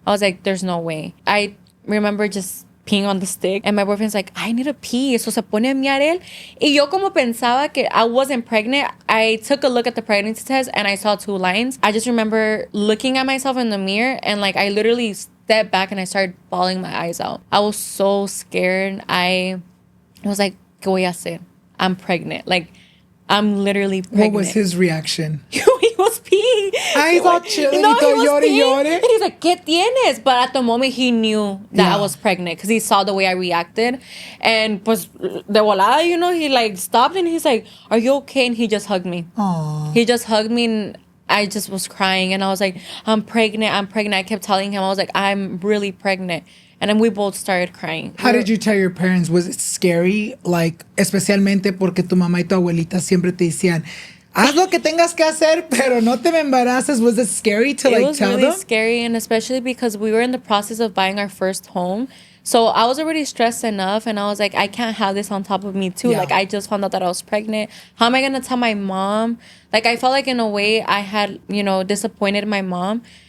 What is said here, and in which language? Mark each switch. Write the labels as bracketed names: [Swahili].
[English] I was like, there's no way. I remember just peeing on the stick, and my boyfriend's like, I need to pee. So [Spanish] se pone a miar él. Y yo como pensaba que [English] I wasn't pregnant, I took a look at the pregnancy test and I saw 2 lines. I just remember looking at myself in the mirror and like I literally stepped back and I started bawling my eyes out. I was so scared. I was like, [Spanish] ¿qué voy a hacer? [English] I'm pregnant. Like, I'm literally pregnant. What was his reaction? He was peeing. I thought chilling. No, he was peeing. And he's like, [Spanish] ¿qué tienes? [English] But at the moment, he knew that I was pregnant because he saw the way I reacted. And [Spanish] pues, de volada, [English] you know, he like stopped and he's like, are you okay? And he just hugged me. Aww. He just hugged me and I just was crying. And I was like, I'm pregnant. I kept telling him, I was like, I'm really pregnant. And then we both started crying. How did you tell your parents? Was it scary? [Spanish] Like, especialmente porque tu mamá y tu abuelita siempre te decían, haz lo que tengas que hacer, pero no te me embaraces. [English] Was it scary to like tell them? It was really scary, and especially because we were in the process of buying our first home. So I was already stressed enough, and I was like, I can't have this on top of me too. Yeah. Like, I just found out that I was pregnant. How am I going to tell my mom? Like, I felt like in a way I had, you know, disappointed my mom.